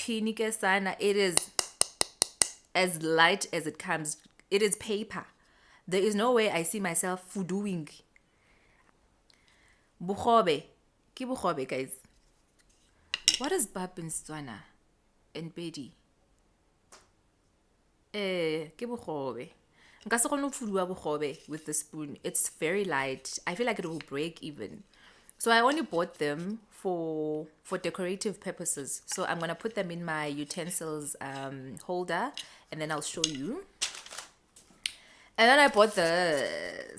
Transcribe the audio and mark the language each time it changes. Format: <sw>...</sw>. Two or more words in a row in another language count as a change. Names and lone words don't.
<en>With Ipinike Sana, it is as light as it comes. It is paper. There is no way I see myself doing bugobe.</en> <st>Ki bugobe, guys.</st> <en>What is bab in Setswana and Pedi?</en> <st>Ke bugobe. Nka se kgone ho fuduwa bogobe</st> <en>with the spoon. It's very light. I feel like it will break even. So I only bought them for decorative purposes. So I'm gonna put them in my utensils holder, and then I'll show you. And then I bought this.</en>